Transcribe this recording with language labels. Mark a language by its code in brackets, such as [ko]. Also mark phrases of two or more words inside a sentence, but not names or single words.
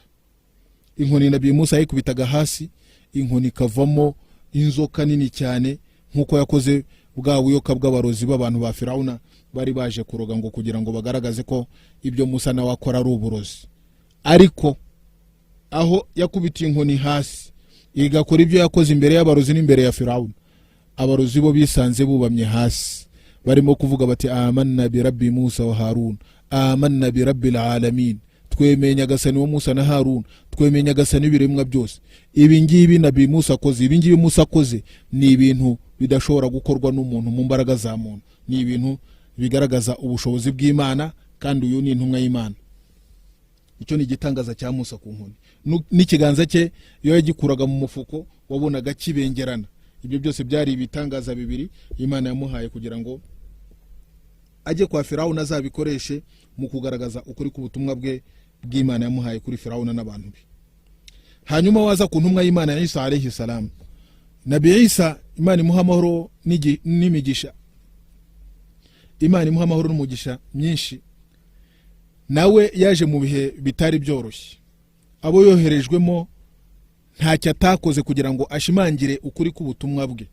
[rw] Inkoni Nabii Musa yikubitaga hasi, inkoni kavamo inzoka nini cyane, nkuko yakoze bwa buyoka bw'abarozi b'abantu ba Firauna bari baje kuroga ngo kugira ngo bagaragaze ko ibyo Musa nawe akora ari uburozi. Ariko aho yakubitiye inkoni hasi igakora ibyo yakoze imbere y'abarozi n'imbere ya Firauna, abarozi bo bisanze bubamye hasi barimo kuvuga bati [ar] آمنا برب موسى وهارون آمنا برب العالمين, [rw] twemeye Nyagasani wa Musa na Harun, twemeye Nyagasani w'ibiremwa byose. Ibi ngibi Nabii Musa akoze, ibi ngibi Musa akoze ni ibintu bidashobora gukorwa n'umuntu mu mbaraga za muntu, ni ibintu bigaragaza ubushobozi bw'Imana, kandi uyu ni intumwa y'Imana. Icyo ni igitangaza cya Musa ku nkoni n'ikiganza cye iyo yagikuraga mu mufuko wabonaga kibengerana. Ibyo byose byari ibitangaza bibiri Imana yamuhaye kugira ngo ajye kwa Firauna azabikoreshe mu kugaragaza ukuri k'ubutumwa bw'Imana yamuhaye kuri Firauna n'abantu be. Hanyuma waza ku ntumwa y'Imana Isa [ar] عليه السلام, [rw] Nabii Isa Imana imuha amahoro n'imigisha, Imana imuha amahoro n'umugisha myinshi. Nawe yaje mu bihe bitari byoroshye, abo yoherejwemo ntacyo atakoze kugira ngo ashimangire ukuri k'ubutumwa bwe.